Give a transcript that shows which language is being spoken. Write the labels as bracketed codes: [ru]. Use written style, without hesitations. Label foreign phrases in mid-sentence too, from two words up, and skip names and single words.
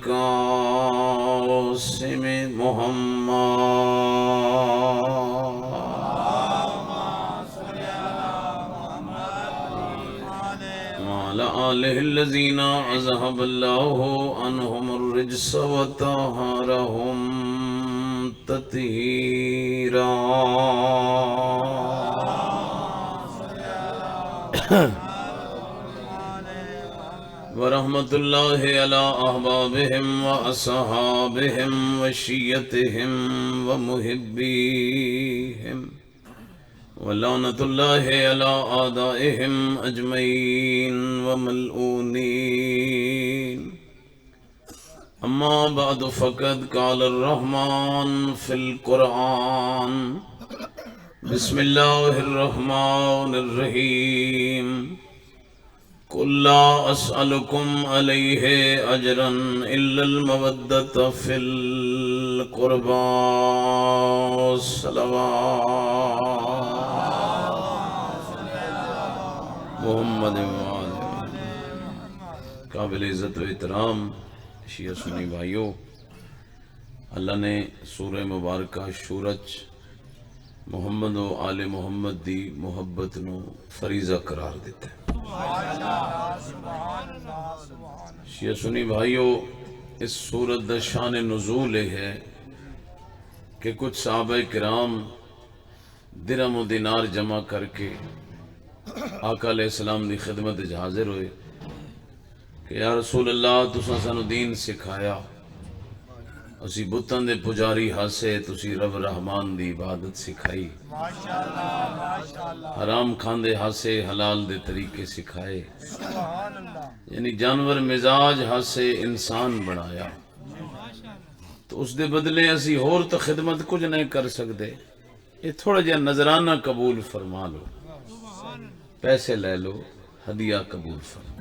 [ar] القاسم محمد وعلى آلہ الذین اذهب اللہ عنہم الرجس وطہرہم تطہیرا. ورحمت اللہ علی احبابہم واصحابہم وشیعتہم ومحبیہم ولعنت اللہ علی اعدائہم اجمعین وملعونین. اما بعد فقد قال الرحمن فی القرآن بسم اللہ الرحمن الرحیم. قل لا اسألكم علیہ اجرا الا المودۃ فی القربى. [pa] صلوات محمد قابل عزت و احترام شیعہ سنی بھائیوں، اللہ نے سورہ مبارکہ سورج محمد و آل محمد دی محبت نو فریضہ قرار دیتا ہے. شیعہ سنی بھائیو، اس سورت دا شان نزول ہے کہ کچھ صحابہ کرام درہم و دینار جمع کر کے آقا [ar] علیہ السلام [pa] دی خدمت وچ حاضر ہوئے کہ [ar] یا رسول اللہ [pa] تساں سانو دین سکھایا، اسی بتاں دے پجاری ہاسے تسی رب رحمان دی عبادت سکھائی، حرام کھاندے ہاسے حلال دے طریقے سکھائے، یعنی جانور مزاج ہاسے انسان بنایا، تو اس دے بدلے اسی ہور تو خدمت کچھ نہیں کر سکتے، یہ تھوڑا جہا نذرانہ قبول فرما لو، پیسے لے لو، ہدیہ قبول فرما۔